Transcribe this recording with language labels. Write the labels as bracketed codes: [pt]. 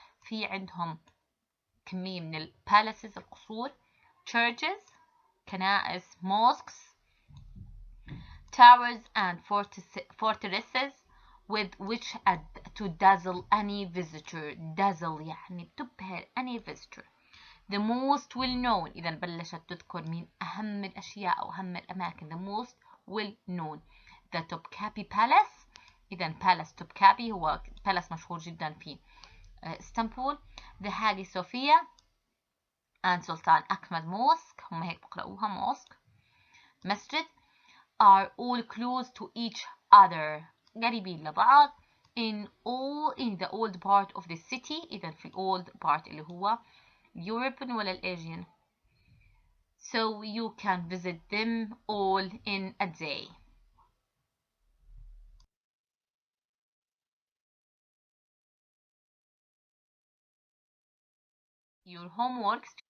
[ar] في عندهم كمية من [en] palaces القصور, churches كنائس, mosques, towers and fortresses with which to dazzle any visitor. dazzle [ar] يعني بتبهر [en] any visitor. The most well known, [ar] إذا بلشت تذكر من أهم الأشياء أو أهم الأماكن. [en] The most well known, the Topkapi Palace. [ar] إذا Palace Topkapi هو palace مشهور جدا في اسطنبول. [en] The Hagia Sophia and Sultan Ahmed Mosque, [ar] هم هيك بقرأوها [en] mosque, مسجد, are all close to each other, [ar] قريبين لبعض, [en] in the old part of the city. [ar] إذا في old part اللي هو European ولا Asian. [en] So you can visit them all in a day. Your homework.